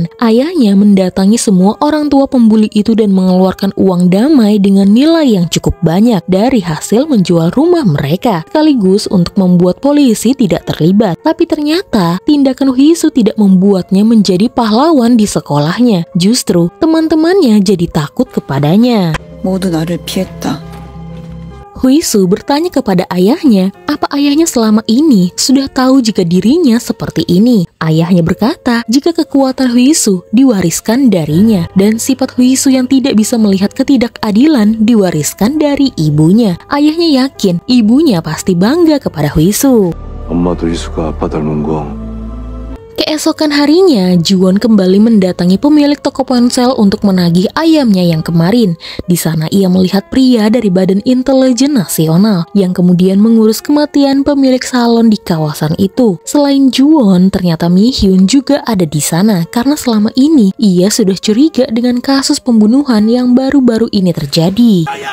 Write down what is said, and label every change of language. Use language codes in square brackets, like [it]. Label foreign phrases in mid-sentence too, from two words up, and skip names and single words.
[id] Ayahnya mendatangi semua orang tua pembuli itu dan mengeluarkan uang damai dengan nilai yang cukup banyak dari hasil menjual rumah mereka, sekaligus untuk membuat polisi tidak terlibat. Tapi ternyata, tindakan Huisu tidak membuatnya menjadi pahlawan di sekolahnya. Justru, teman-temannya jadi takut kepadanya. [ko] 모두 나를 피했다. [id] Huisu bertanya kepada ayahnya, apa ayahnya selama ini sudah tahu jika dirinya seperti ini. Ayahnya berkata, jika kekuatan Huisu diwariskan darinya, dan sifat Huisu yang tidak bisa melihat ketidakadilan diwariskan dari ibunya. Ayahnya yakin ibunya pasti bangga kepada Huisu. [ko] 엄마도 희수가 아빠 닮은 거. [id] Keesokan harinya, Juwon kembali mendatangi pemilik toko ponsel untuk menagih ayamnya yang kemarin. Di sana ia melihat pria dari Badan Intelijen Nasional yang kemudian mengurus kematian pemilik salon di kawasan itu. Selain Juwon, ternyata Mi-hyun juga ada di sana karena selama ini ia sudah curiga dengan kasus pembunuhan yang baru-baru ini terjadi.